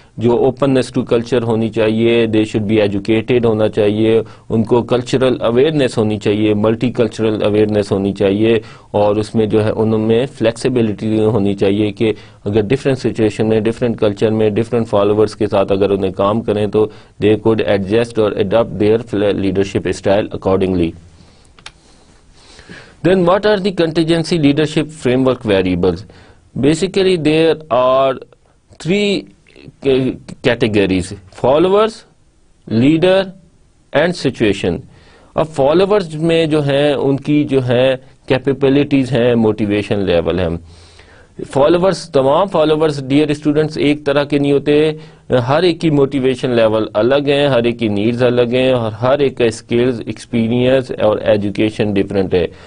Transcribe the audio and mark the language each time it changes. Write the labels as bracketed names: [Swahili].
[Urdu] جو openness to culture ہونی چاہیے، [English] they should be educated [Urdu] ہونا چاہیے، ان کو کلچرل اویئرنیس ہونی چاہیے، ملٹی کلچرل اویئرنیس ہونی چاہیے، اور اس میں جو ہے ان میں فلیکسیبلٹی ہونی چاہیے کہ اگر ڈفرینٹ سچویشن میں، ڈفرینٹ کلچر میں، ڈفرینٹ فالوورس کے ساتھ اگر انہیں کام کریں تو [English] They could adjust اور adapt their leadership style accordingly. Then what are the contingency leadership framework variables? Basically there are three categories: followers, leader and situation. [Urdu] اب followers میں جو ہیں ان کی جو ہے capabilities ہیں، motivation level ہے. فالوورس، تمام فالوورس ڈیئر اسٹوڈنٹس ایک طرح کے نہیں ہوتے، ہر ایک کی موٹیویشن لیول الگ ہیں، ہر ایک کی نیڈز الگ ہیں، اور ہر ایک کا اسکلز، ایکسپیرینس اور ایجوکیشن ڈفرینٹ ہے.